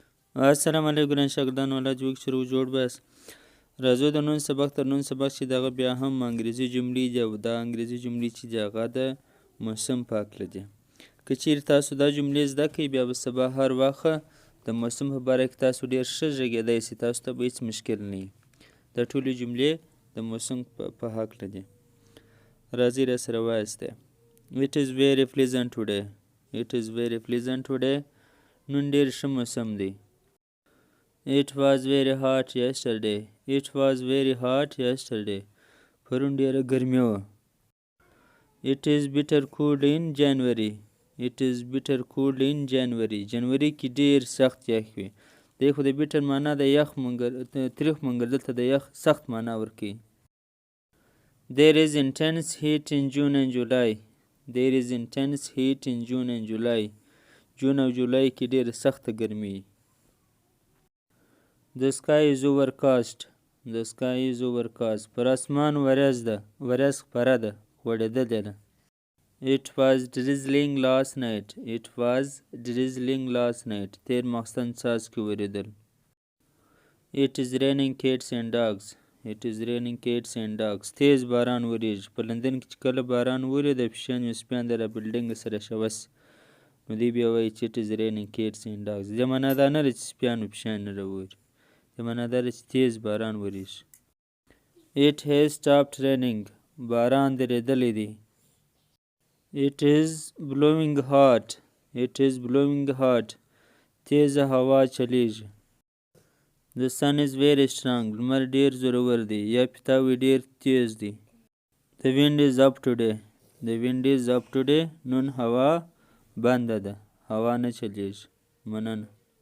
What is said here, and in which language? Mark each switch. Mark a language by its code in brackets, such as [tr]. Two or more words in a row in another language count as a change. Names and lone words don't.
[ps] السلام علیکم ګران شاګردانو الله جوړ شروع جوړ بس راځو د نن سبق تر نن سبق چې دغه بیا هم انګریزي جملې دي او دا انګریزي جملې چې دي هغه د موسم په هکله دي. که چیرې تاسو دا جملې زده کړئ بیا به سبا هر وخت د موسم په باره کې تاسو ډېر ښه غږېدی سئ، تاسو ته به هېڅ مشکل نه وي. دا ټولې جملې د موسم په هکله دي. راځئ راسره وایاستئ. [en] It is very pleasant today. It is very pleasant today. [ps] نن ډېر ښه موسم دی. [en] It was very hot yesterday. It was very hot yesterday. [ps] پرون ډېره ګرمي وه. [en] It is bitter cold in January. It is bitter cold in January. [ps] جنوري کې ډېر سخت یخ وي. دی خو د bitter معنا د یخ تریخ منګر دلته د یخ سخت معنا ورکوي. [en] There is intense heat in June and July. There is intense heat in June and July. [ps] جون او جولای کې ډېره سخته ګرمي. [en] The sky is overcast. The sky is overcast. [ps] پر اسمان ورځ ده. ورځ خپره ده. غوړېدلې ده. [en] It was drizzling last night. It was drizzling last night. [ps] تېر ماخستن څاڅکي ورېدل. [en] It is raining cats and dogs. It is raining cats and dogs. [ps] تیز باران وریږي. په لندن کې چې کله باران وري د پیشیان او سپیان د بلډینګ سره شوس نو دی بیا وایي چې [en] it is raining cats and dogs. [ps] دې معنا دا نه ده چې سپیان او پیشیان نه راوري. دې معنا دا ده چې تیز باران وریږي. [en] It has stopped raining. [ps] باران درېدلی دی. [en] It is blowing hot. It is blowing hot. [ps] تیزه هوا چلیږي. [en] The sun is very strong. [ps] لمر ډېر زورور دی یا پیتاوی ډېر تیز دی. [en] The wind is up today. The wind is up today. [ps] نن هوا بنده ده. هوا نه چلیږي. مننه.